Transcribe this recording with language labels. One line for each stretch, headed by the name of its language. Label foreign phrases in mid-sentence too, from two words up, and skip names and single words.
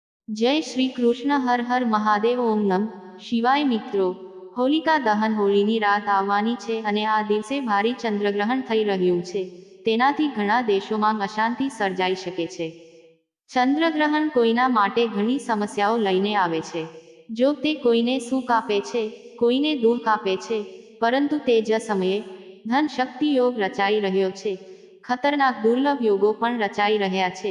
Sanskrit: जय श्री कृष्ण हर हर महादेव ओम नम शिवाय
Gujarati: મિત્રો હોલિકા દહન હોળીની રાત આવવાની છે અને આ દિવસે ભારે ચંદ્રગ્રહણ થઈ રહ્યું છે તેનાથી ઘણા દેશોમાં અશાંતિ સર્જાઈ શકે છે। ચંદ્રગ્રહણ કોઈના માટે ઘણી સમસ્યાઓ લઈને આવે છે। જો તે કોઈને સુખ આપે છે, કોઈને દુઃખ આપે છે, પરંતુ તે જ સમયે ધન શક્તિ યોગ રચાઈ રહ્યો છે, ખતરનાક દુર્લભ યોગો પણ રચાઈ રહ્યા છે।